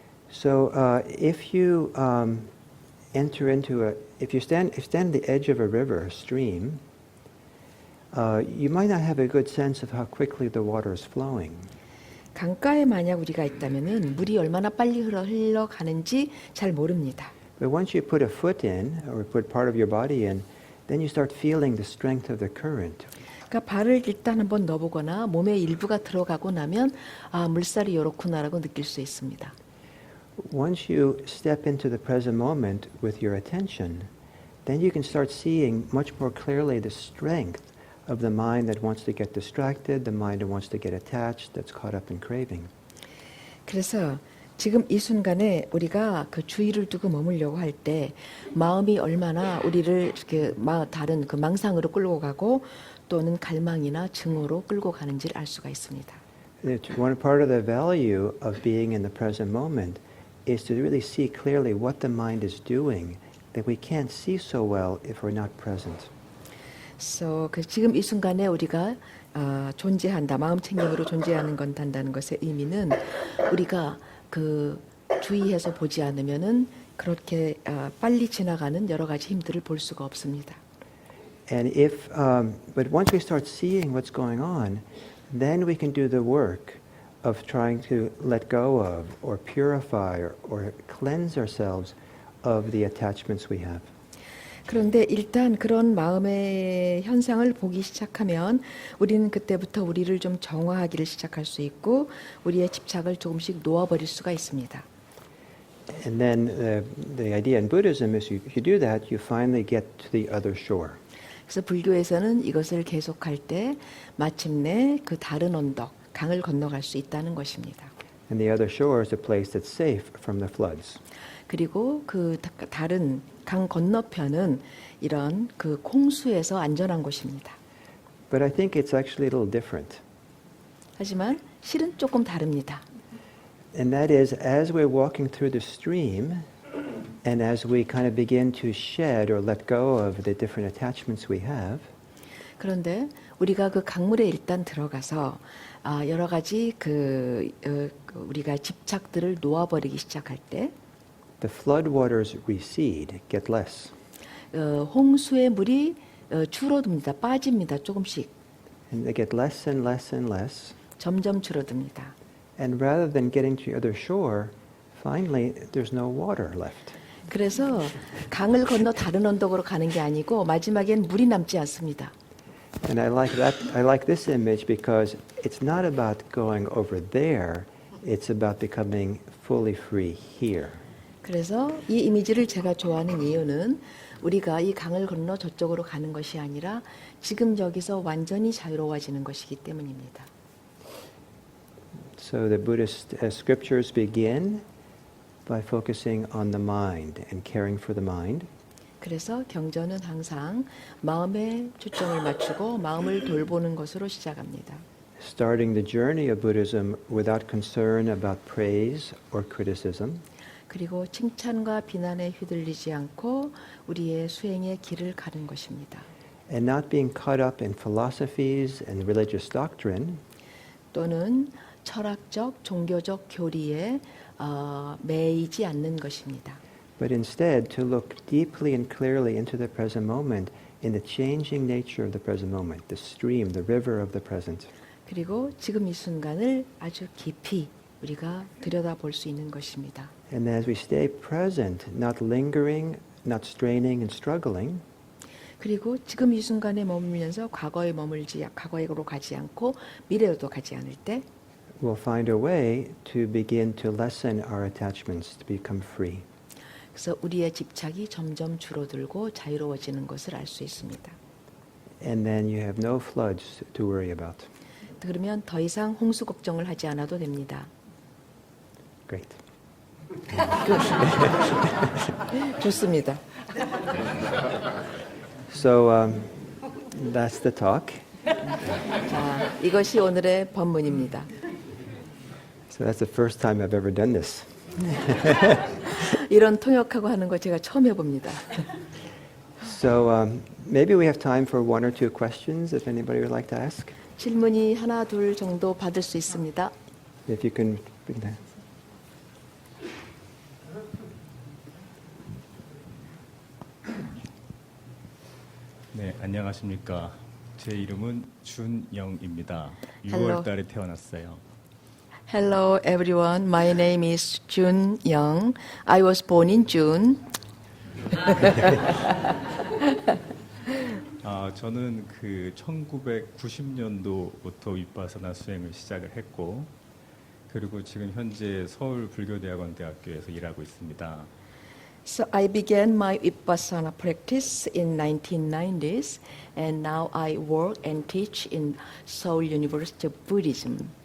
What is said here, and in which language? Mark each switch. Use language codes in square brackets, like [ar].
[en] So if you if you stand at the edge of a river, a stream, you might not have a good sense of how quickly the water is flowing. [ko] 강가에 만약 우리가 있다면은 물이 얼마나 빨리 흘러가는지 잘 모릅니다. [en] But once you put a foot in, or put part of your body in, then you start feeling the strength of the current. [ko] 그러니까 발을 일단 한번 넣어보거나 몸의 일부가 들어가고 나면 물살이 이렇구나라고 느낄 수 있습니다. [en] Once you step into the present moment with your attention, then you can start seeing much more clearly the strength of the mind that wants to get distracted, the mind that wants to get attached, that's caught up in craving. [ko] 그래서 지금 이 순간에 우리가 그 주의를 두고 머물려고 할 때 마음이 얼마나 우리를 이렇게 다른 그 망상으로 끌고 가고 또는 갈망이나 증오로 끌고 가는지를 알 수가 있습니다. [en] One part of the value of being in the present moment is to really see clearly what the mind is doing that we can't see so well if we're not present. [ko] 그래서 지금 이 순간에 우리가 존재한다, 마음 챙김으로 존재하는 건다는 것의 의미는 우리가 그 주의해서 보지 않으면은 그렇게 빨리 지나가는 여러 가지 힘들을 볼 수가 없습니다. [en] And but once we start seeing what's going on, then we can do the work of trying to let go of, or purify, or cleanse ourselves of the attachments we have. [ko] 그런데 일단 그런 마음의 현상을 보기 시작하면 우리는 그때부터 우리를 좀 정화하기를 시작할 수 있고 우리의 집착을 조금씩 놓아버릴 수가 있습니다. [en] And then the idea in Buddhism is if you do that, you finally get to the other shore. [ko] 그래서 불교에서는 이것을 계속할 때 마침내 그 다른 언덕, 강을 건너갈 수 있다는 것입니다. [en] And the other shore is a place that's safe from the floods. [ko] 그리고 그 다른 강 건너편은 이런 그 홍수에서 안전한 곳입니다. [en] But I think it's actually a little different. [ko] 하지만 실은 조금 다릅니다. [en] And that is, as we're walking through the stream, and as we kind of begin to shed or let go of the different attachments we have, [ko] 그런데 우리가 그 강물에 일단 들어가서 여러 가지 우리가 집착들을 놓아버리기 시작할 때 [en] the flood waters recede, get less. [ko] 홍수의 물이 줄어듭니다. 빠집니다. 조금씩. [en] And they get less and less and less. [ko] 점점 줄어듭니다. [en] And rather than getting to the other shore, finally there's no water left. [ko] 그래서 강을 건너 다른 언덕으로 가는 게 아니고 마지막엔 물이 남지 않습니다. [en] And I like that. I like this image because it's not about going over there. It's about becoming fully free here. [ko] 그래서 이 이미지를 제가 좋아하는 이유는 우리가 이 강을 건너 저쪽으로 가는 것이 아니라 지금 여기서 완전히 자유로워지는 것이기 때문입니다. [en] So the Buddhist scriptures begin by focusing on the mind and caring for the mind. [ko] 그래서 경전은 항상 마음에 초점을 맞추고 마음을 돌보는 것으로 시작합니다. [en] Starting the journey of Buddhism without concern about praise or criticism. [ko] 그리고 칭찬과 비난에 휘둘리지 않고 우리의 수행의 길을 가는 것입니다. [en] And not being caught up in philosophies and religious doctrine. [ko] 또는 철학적, 종교적 교리에 매이지 않는 것입니다. [en] But instead to look deeply and clearly into the present moment in the changing nature of the present moment, the stream, the river of the present. [ko] 그리고 지금 이 순간을 아주 깊이 우리가 들여다볼 수 있는 것입니다. [en] And as we stay present, not lingering, not straining and struggling, [ko] 그리고 지금 이 순간에 머물면서 과거로 가지 않고 미래로도 가지 않을 때 [en] we'll find a way to begin to lessen our attachments, to become free. [ko] 그래서 우리의 집착이 점점 줄어들고 자유로워지는 것을 알 수 있습니다. [en] And then you have no floods to worry about. [ko] 그러면 더 이상 홍수 걱정을 하지 않아도 됩니다. [en] Great. [ko] 좋습니다. [en] So that's the talk. [ko] 자, 이것이 오늘의 본문입니다. [en] So that's the first time I've ever done this. [ko] 이런 통역하고 하는 거 제가 처음 해봅니다. [en] So maybe we have time for one or two questions if anybody would like to ask. [ko] 질문이 하나, 둘 정도 받을 수 있습니다. [en] If you can bring that. [ko] 네, 안녕하십니까. 제 이름은 준영입니다. [en] Hello. [ko] 6월 달에 태어났어요. [en] Hello everyone, my name is Jun Young. I was born in June. [ko] 저는 그 1990년도부터 윗바사나 수행을 시작을 했고, 그리고 지금 현재 서울 불교대학원 대학교에서 일하고 있습니다. [en] So I began my Vipassana practice in 1990s, and now I work and teach in Seoul University of Buddhism.